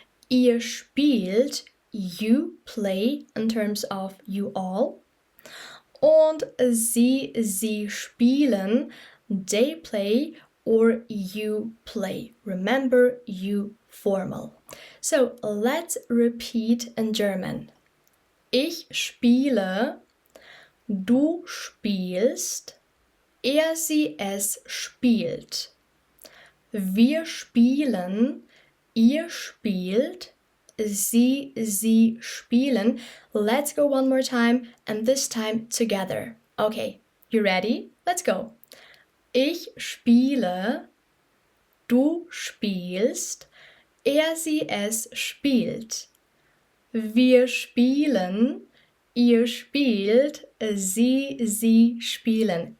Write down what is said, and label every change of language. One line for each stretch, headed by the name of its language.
German: Ihr spielt,
English: you play in terms of you all.
German: Und sie spielen,
English: they play, or you play. Remember, you formal. So let's repeat in German.
German: Ich spiele, du spielst, er, sie, es spielt. Wir spielen, ihr spielt, sie spielen.
English: Let's go one more time, and this time together. Okay, you ready? Let's go.
German: Ich spiele, du spielst, er, sie, es spielt. Wir spielen, ihr spielt, sie spielen.